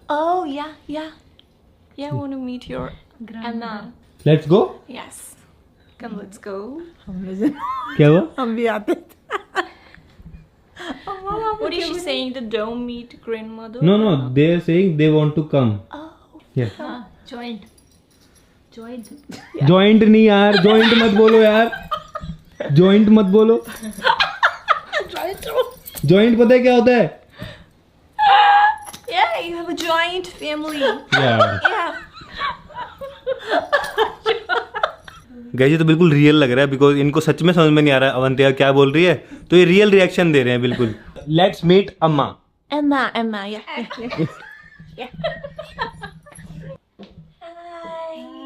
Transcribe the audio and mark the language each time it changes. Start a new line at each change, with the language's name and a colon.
English: Oh, yeah. I want to meet your Amma. Let's go. Yes. Come, let's go.
Hindi: हम लोग क्या हुआ? हम भी आते.
English: What is she saying? The don't meet grandmother? No, no, they are saying they want to come. Oh. Yeah.
Hindi: Joint joint नहीं यार, joint मत बोलो यार, जॉइंट मत बोलो। जॉइंट पता है क्या होता है?
English: Yeah, you have a joint family.
Hindi: यार
English: Yeah.
Hindi: गाइस ये तो बिल्कुल रियल लग रहा है, बिकॉज इनको सच में समझ में नहीं आ रहा है अवंतिका क्या बोल रही है, तो ये रियल रिएक्शन दे रहे हैं बिल्कुल।
English: Let's meet Emma. Emma, yeah. Yeah. Hi.